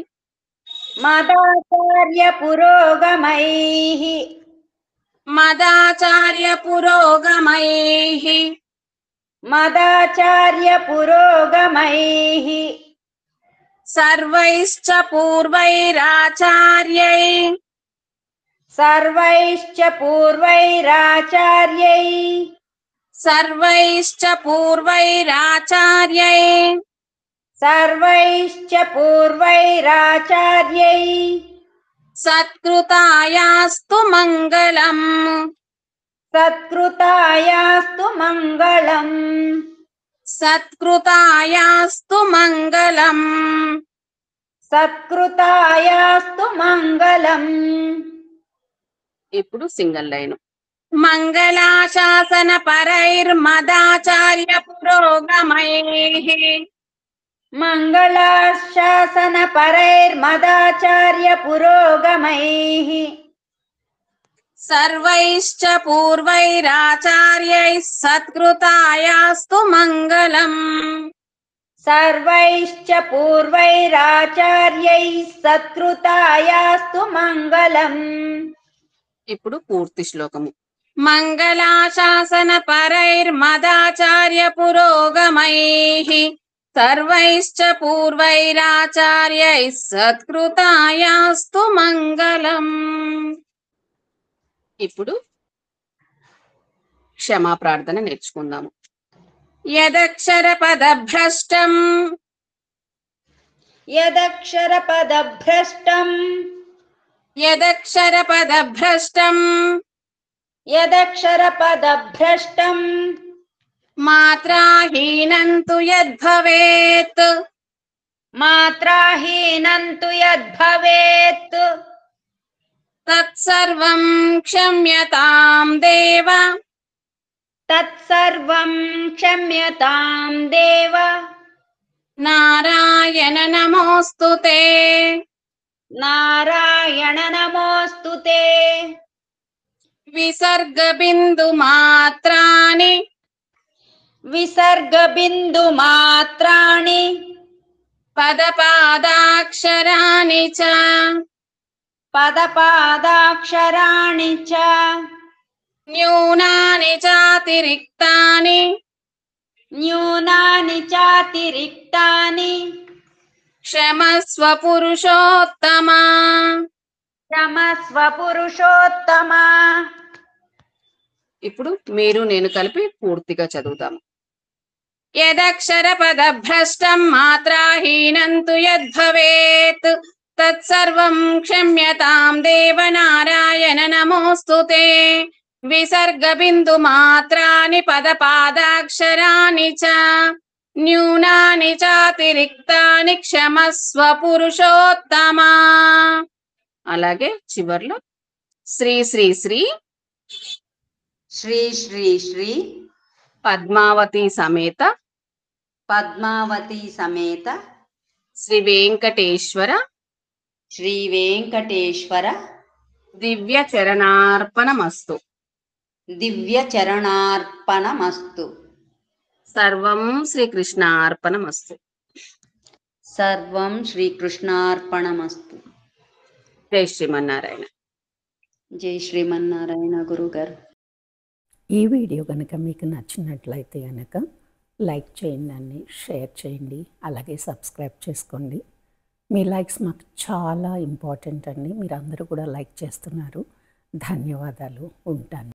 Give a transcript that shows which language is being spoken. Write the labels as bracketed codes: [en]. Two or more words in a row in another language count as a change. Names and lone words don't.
[sa] మదాచార్య పురోగమైః, మదాచార్య పురోగమైః, మదాచార్య పురోగమైః, సర్వైశ్చ పూర్వైరాచార్యై सर्वैश्च पूर्वैराचार्यै सर्वैश्च पूर्वैराचार्यै सर्वैश्च पूर्वैराचार्यै सत्कृतायास्तु मङ्गलम् सत्कृतायास्तु मङ्गलम् सत्कृतायास्तु मङ्गलम् सत्कृतायास्तु मङ्गलम् ఇప్పుడు [en] single line [sa] మంగళాశాసన పరైర్మదాచార్య పురోగమైః मङ्गलाशासन परैर्मदाचार्य पुरोगमैः सर्वैश्च पूर्वैराचार्यैः सत्कृतायास्तु मङ्गलम् सर्वैश्च पूर्वैराचार्यैः सत्कृतायास्तु मङ्गलम् [te] ఇప్పుడు పూర్తి శ్లోకము [sa] మంగళాశాసన పరైర్మదాచార్య పురోగమైః సర్వైశ్చ పూర్వైరాచార్యైః సత్కృతాయాస్తు మంగళం. [te] ఇప్పుడు క్షమా ప్రార్థన నేర్చుకుందాము. [sa] యదక్షర పదభ్రష్టం यदक्षरपदभ्रष्टम् యదక్షరపదభ్రష్టం यदक्षरपदभ्रष्टम् మాత్రాహీనం తు యద్భవేత్ मात्राहीनं तु यद्भवेत् తత్సర్వం క్షమ్యతాం దేవ तत्सर्वं क्षम्यतां देव నారాయణ నమోస్తుతే. नारायण नमोऽस्तु ते విసర్గ బిందు మాత్రాని विसर्गबिन्दुमात्राणि పదపాదాక్షరాణి చ पदपादाक्षराणि च న్యూనాని చాతిరిక్తాని न्यूनानि चातिरिक्तानि క్షమస్వ పురుషోత్తమా. क्षमस्व पुरुषोत्तमा [te] ఇప్పుడు మీరు నేను కలిపి పూర్తిగా చదువుతాము. [sa] యదక్షర పదభ్రష్టం మాత్రాహీనం తు యద్భవేత్ తత్సర్వం క్షమ్యతాం దేవ నారాయణ నమోస్తుతే. విసర్గ బిందు మాత్రాని పదపాదాక్షరాణి చ న్యూనాని చాతిరిక్తాని క్షమస్వ పురుషోత్తమా. [te] అలాగే చివర్లో శ్రీ శ్రీ శ్రీ [sa] श्री श्री श्री పద్మావతి సమేత पद्मावती समेत శ్రీ వెంకటేశ్వర श्री वेंकटेश्वर దివ్య చరణార్పణమస్తు. दिव्य चरणार्पणमस्तु సర్వం శ్రీకృష్ణార్పణమస్తు. सर्वं श्रीकृष्णार्पणमस्तु జై శ్రీమన్నారాయణ. जय श्रीमन्नारायण गुरुगाరు. [te] ఈ వీడియో కనుక మీకు నచ్చినట్లయితే కనుక లైక్ చేయండి, షేర్ చేయండి, అలాగే సబ్స్క్రైబ్ చేసుకోండి. మీ లైక్స్ మాకు చాలా ఇంపార్టెంట్ అండి. మీరు అందరూ కూడా లైక్ చేస్తున్నారు. ధన్యవాదాలు. ఉంటాను.